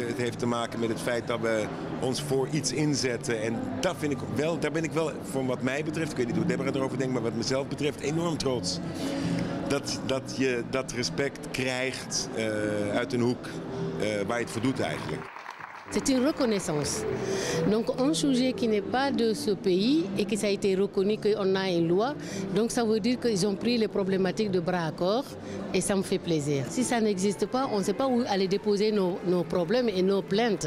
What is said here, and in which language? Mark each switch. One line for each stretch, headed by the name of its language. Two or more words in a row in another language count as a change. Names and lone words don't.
Dutch: Het heeft te maken met het feit dat we ons voor iets inzetten. En dat vind ik wel, daar ben ik wel, voor wat mij betreft, ik weet niet hoe Deborah erover denkt, maar wat mezelf betreft, enorm trots. Dat je dat respect krijgt uit een hoek waar je het voor doet eigenlijk.
French: C'est une reconnaissance. Donc un sujet qui n'est pas de ce pays et que ça a été reconnu qu'on a une loi, donc ça veut dire qu'ils ont pris les problématiques de bras à corps et ça me fait plaisir. Si ça n'existe pas, on ne sait pas où aller déposer nos problèmes et nos plaintes.